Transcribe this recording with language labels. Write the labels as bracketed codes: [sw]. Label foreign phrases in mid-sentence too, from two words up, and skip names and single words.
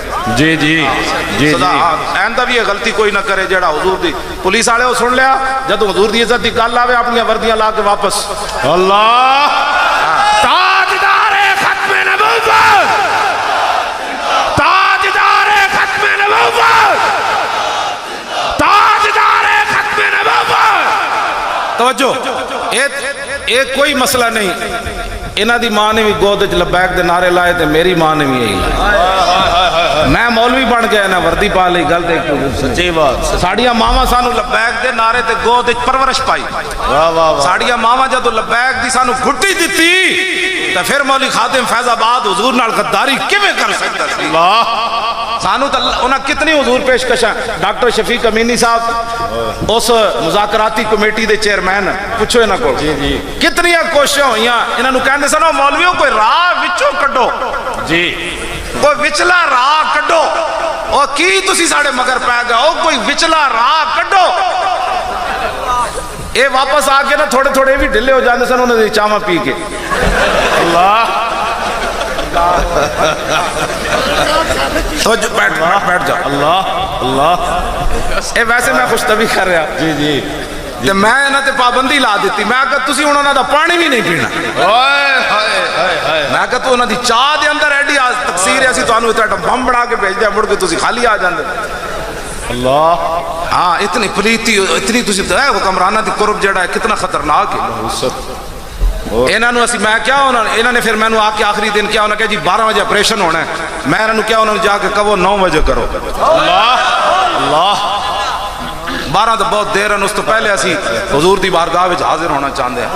[pa] جی جی جی آئندہ بھی یہ غلطی کوئی نہ کرے جڑا حضور دی پولیس والے سن لیا جدوں حضور دی عزت دی گل آوے اپنی وردیاں لا کے واپس اللہ تاجدار ختم نبوت تاجدار ختم نبوت تاجدار ختم نبوت توجہ ایک کوئی مسئلہ نہیں انہاں دی ماں نے بھی گود وچ لبیک دے نعرے لائے تے میری ماں نے بھی یہی لائے میں مولوی بن گیا نا وردی پا لئی گل تے سچی بات ساڈیاں ماواں سانو لبیک دے نعرے تے گود وچ پرورش پائی واہ واہ ساڈیاں ماواں جدوں لبیک دی سانو گھٹی دتی تے پھر مولوی خادم فیض آباد حضور نال غداری کیویں کر سکدا سی اللہ سانو تے انہاں کتنی حضور پیشکشاں ڈاکٹر شفیق امینی صاحب اس مذاکراتی کمیٹی دے چیئرمین پوچھو انہاں کول کتنی کوششاں ہوئیاں انہاں نو کہندے سن مولویوں کوئی راہ وچوں کڈو جی کوئی وچلا راہ کڈو او کی تسی ساڈے مگر پے گئے او کوئی وچلا راہ کڈو اے واپس آ کے نا تھوڑے تھوڑے بھی ڈھلے ہو جاندے سن انہاں دی چاواں پی کے اللہ تو جو بیٹھ جاؤ. اللہ اللہ. اے ویسے میں خوش طبی کر رہا جی جی. تے میں انہاں تے پابندی لا دیتی. میں کہ تسی ہن انہاں دا پانی بھی نہیں پینا. ہائے ہائے ہائے ہائے. میں کہ تو انہاں دی چاہ دے اندر ایڈی آج تقصیر ہے اسی تانوں اتنا بم بنا کے بھیج دیا مڑ کے تسی خالی آ جاندے. اللہ. ہاں اتنی پلیتی اتنی تسی تے حکمرانہ دی قرب جڑا ہے کتنا خطرناک ہے. انہاں نو اسی میں کیا انہاں نے پھر مینوں آ کے آخری دن کیا انہاں کہ جی 12 بجے آپریشن ہونا ہے. میں انہاں نو کیا انہاں جا کے کہو 9 بجے کرو. اللہ اللہ. 12 تو بہت دیر ہے. اس تو پہلے اسی حضور دی بارگاہ وچ حاضر ہونا چاہندے ہیں.